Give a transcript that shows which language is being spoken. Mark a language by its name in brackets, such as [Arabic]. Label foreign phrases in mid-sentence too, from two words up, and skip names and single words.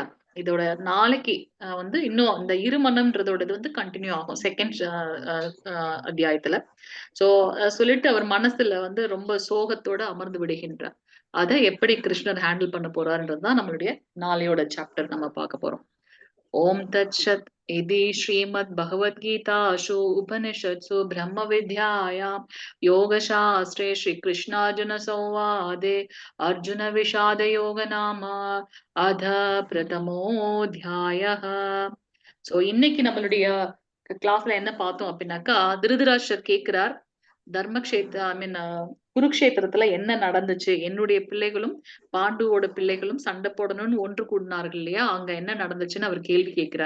[Tamil] இதோட நாளைக்கு வந்து இன்னும் அந்த இருமனம்ன்றதோடது வந்து கண்டினியூ ஆகும் செகண்ட் அத்தியாயத்துல. சோ சொல்லிட்டு அவர் மனசுல வந்து ரொம்ப சோகத்தோட அமர்ந்து விடுகின்றார். அதை எப்படி கிருஷ்ணர் ஹேண்டில் பண்ண போறாருன்றதுதான் நம்மளுடைய நாளையோட சாப்டர் நம்ம பார்க்க போறோம். [Sanskrit] ओम् तत्सत् इति श्रीमद्भगवद्गीतासु उपनिषत्सु ब्रह्मविद्यायां योगशास्त्रे श्रीकृष्णार्जुनसंवादे अर्जुनविषादयोग नाम अध प्रथमोऽध्यायः. [Tamil] சோ இன்னைக்கு நம்மளுடைய கிளாஸ்ல என்ன பார்த்தோம் அப்படின்னாக்கா திருதராஷ்டிரர் கேட்கிறார் குருக்ஷேத்திரத்துல என்ன நடந்துச்சு, என்னுடைய பிள்ளைகளும் பாண்டுவோட பிள்ளைகளும் சண்டை போடணும்னு ஒன்று கூடினார்கள் இல்லையா, அங்க என்ன நடந்துச்சுன்னு அவர் கேள்வி கேட்கிறார்.